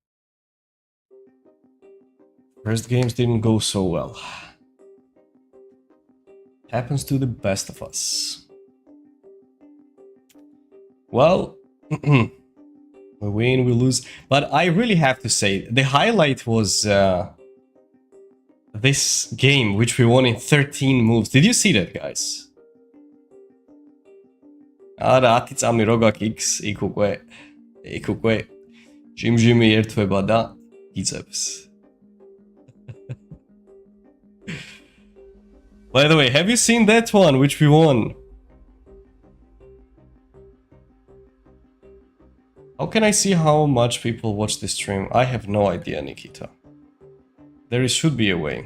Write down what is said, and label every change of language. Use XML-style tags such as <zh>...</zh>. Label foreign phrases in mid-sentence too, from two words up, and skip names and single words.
<en>Happens to the best of us. Well, we win, we lose. But I really have to say, the highlight was this game, which we won in 13 moves. Did you see that, guys?</en> <ka>არა 10 წამი რო გაქვს იქ უკვე ჟიმჟიმი ერთვება და იწევს.</ka> <en>By the way, have you seen that one which we won? How can I see how much people watch this stream? I have no idea, Nikita. There should be a way.</en>